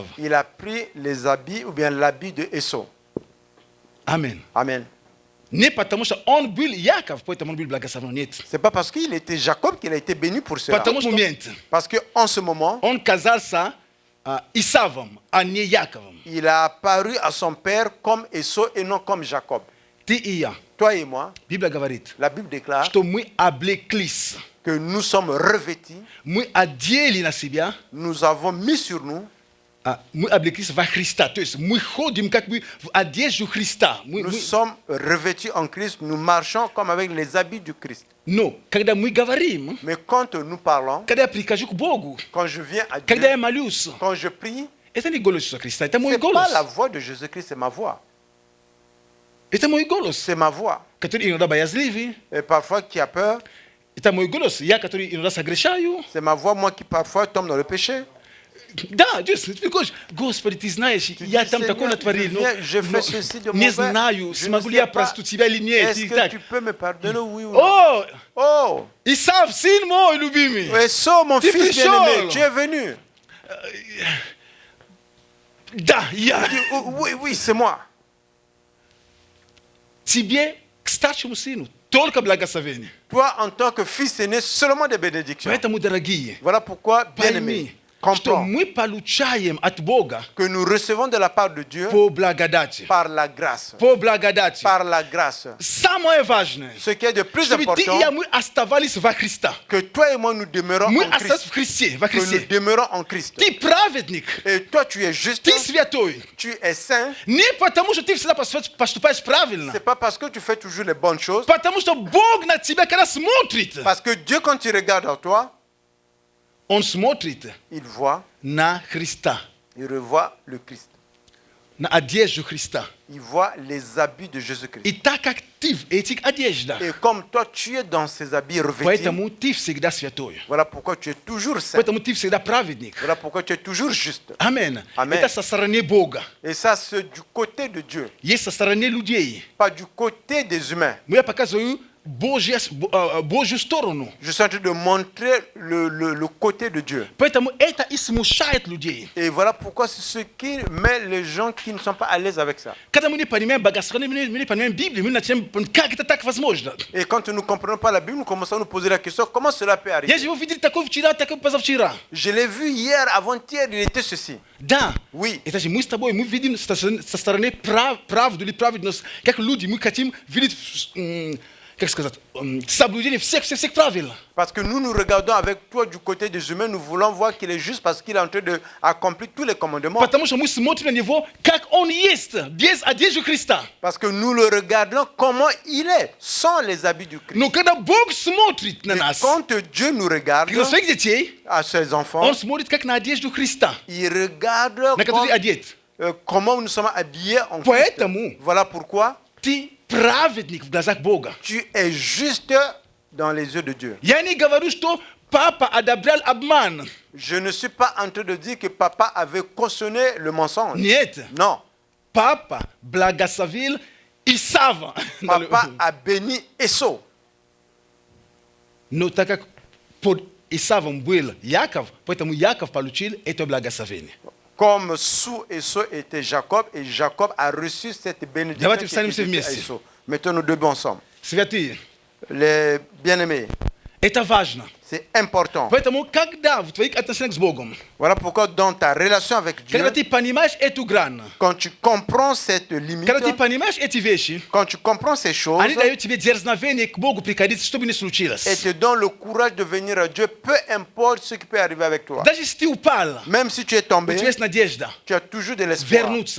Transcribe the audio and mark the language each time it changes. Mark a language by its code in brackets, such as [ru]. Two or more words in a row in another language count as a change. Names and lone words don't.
[fr] il a pris les habits ou bien l'habit de Esau. [ru] Аминь. [fr] Amen. [ru] Не потому что он был Яков, поэтому он был благословен. Нет. [fr] C'est pas parce qu'il était Jacob qu'il a été béni pour cela. [ru] Потому что момент [fr] Parce qu'en ce moment, [ru] он казался Исавом, а не Яковом. [fr] il a apparu à son père comme Esau et non comme Jacob. [ru] Ты и я. [fr] Toi et moi, [ru] Библия говорит, [fr] la Bible déclare [ru] что мы облеклись, [fr] que nous sommes revêtis, [ru] мы одели на себя, [fr] nous avons mis sur nous, [ru] мы облеклись во Христа. То есть мы ходим как бы в одежду Христа. [fr] nous sommes revêtis en Christ, nous marchons comme avec les habits du Christ. [ru] Но когда мы говорим, [fr] Mais quand nous parlons, [ru] когда я прихожу к Богу, [fr] quand je viens à [ru] когда я [fr] Dieu, [ru] молюсь, [fr] quand je prie, [ru] это не голос Иисуса Христа, это [fr] ce [ru] мой [fr] n'est [ru] голос. [fr] pas la voix de Jésus-Christ, c'est ma voix. [ru] Это мой голос, [fr] C'est ma voix. [ru] который иногда боязливый. [fr] Et parfois qui a peur, [ru] Это мой голос, я, который иногда согрешаю. [fr] c'est ma voix, moi qui parfois tombe dans le péché. [ru] Да, ты говоришь, Господи, ты знаешь, я там такое натворил, но не знаю, смогу ли я простить тебя или нет. [fr] Est-ce que tu peux me pardonner, oui ou non? [ru] О, [fr] Oh, Исав, сын мой любимый. Esau, mon Tu fils prêches. bien-aimé, tu es venu. [ru] Да, я. [fr] Il dit, oui, oui, c'est moi. [ru] Тебе, к старшему сыну, только благословение. [fr] Toi, en tant que fils aîné, seulement des bénédictions. [ru] Поэтому, дорогие, [fr] Voilà pourquoi, bien-aimé, [ru] пойми, что [fr] comprends [ru] мы получаем от Бога [fr] que nous recevons de la part de Dieu [ru] по благодати. [fr] par la grâce. [ru] По благодати. [fr] Par la grâce. [ru] Самое важное, [fr] Ce qui est de plus [ru] чтобы ты и [fr] important, [ru] я, мы оставались во Христа. [fr] que toi et moi nous demeurons [ru] Мы [fr] en [ru] остались в [fr] Christ. [ru] Христе, во [fr] Que nous [ru] Христе. [fr] demeurons en Christ. [ru] Ты праведник, [fr] Et toi, tu es juste, [ru] ты святой. [fr] tu es saint. [ru] Не потому, что ты всегда поступаешь правильно. [fr] C'est pas parce que tu fais toujours les bonnes choses. [ru] Потому что Бог на тебя когда смотрит, [fr] Parce que Dieu, quand il regarde en toi, [ru] Он смотрит [fr] il voit, [ru] на Христа, [fr] il revoit le Christ. [ru] на одежду Христа. [fr] Il voit les habits de Jésus-Christ. [ru] И так как ты в этих одеждах, [fr] Et comme toi, tu es dans ces habits revêtis, [ru] поэтому ты всегда святой. [fr] voilà pourquoi tu es toujours saint. [ru] Поэтому ты всегда праведник. [fr] Voilà pourquoi tu es toujours juste. [ru] Аминь. [fr] Amen. [ru] Это со стороны Бога. [fr] Et ça, c'est du côté de Dieu, [ru] Есть со стороны людей. [fr] pas du côté des humains. [ru] Я показываю [hr] Božju stranu. [fr] Je suis en train de montrer le côté de Dieu. [ru] Поэтому это и смущает людей. [fr] Et voilà pourquoi c'est ce qui met les gens qui ne sont pas à l'aise avec ça. [ru] Когда мы не понимаем богословие, мы не понимаем Библию, мы начинаем, как это так возможно? [fr] Et quand nous ne comprenons pas la Bible, nous commençons à nous poser la question, comment cela peut arriver? [ru] Я же его видел такой вчера, такой позавчера. [fr] Je l'ai vu hier, avant-hier, il était ceci. [ru] Да. [fr] Oui. [ru] Это же мы с тобой, мы видим со стороны правду или праведность, как люди, мы хотим видеть, как сказать, соблюдение всех правил. [fr] Parce que nous regardons avec toi du côté des humains, nous voulons voir qu'il est juste parce qu'il est en train d'accomplir tous les commandements. [ru] Потому что мы смотрим на него, как он есть, без одежды Христа. [fr] Parce que nous le regardons comment il est, sans les habits du Christ. [ru] Но когда Бог смотрит на [fr] Et [ru] нас, [fr] quand Dieu nous regarde, [ru] на своих детей, [fr] à ses enfants, [ru] он смотрит как на одежду Христа, [fr] il regarde [ru] на который одет. [fr] comment nous sommes habillés en Christ. [ru] Поэтому [fr] Voilà pourquoi [ru] ты праведник в глазах Бога. [fr] tu es juste dans les yeux de Dieu. [ru] Я не говорю, что папа одобрял обман. [fr] Je ne suis pas en train de dire que papa avait cautionné le mensonge. [ru] Нет. [fr] Non. [ru] Папа благословил Исава. [fr] Papa a béni Esau. [ru] Но так как под Исавом был Яков, поэтому Яков получил это благословение. [fr] Comme sous Esau était Jacob, et Jacob a reçu cette bénédiction. [ru] Давайте [fr] qui était [ru] встанем все [fr] dite à [ru] вместе. [fr] Esau. Mettons nous deux ensemble. [ru] Святые, [fr] Les bien-aimés, [ru] это важно. [fr] c'est important. [ru] Поэтому, когда в твоих отношениях с Богом, [fr] Voilà pourquoi dans ta relation avec Dieu, [ru] когда ты понимаешь эту грань, [fr] quand tu comprends cette limite, [ru] когда ты понимаешь эти вещи, [fr] quand tu comprends ces choses, [ru] они дают тебе дерзновение к Богу приходить, что бы ни случилось. [fr] et te donnent le courage de venir à Dieu, peu importe ce qui peut arriver avec toi. [ru] Даже если ты упал, [fr] Même si tu es [ru] у [fr] tombé, [ru] тебя есть надежда [fr] tu as toujours de l'espoir [ru] вернуться,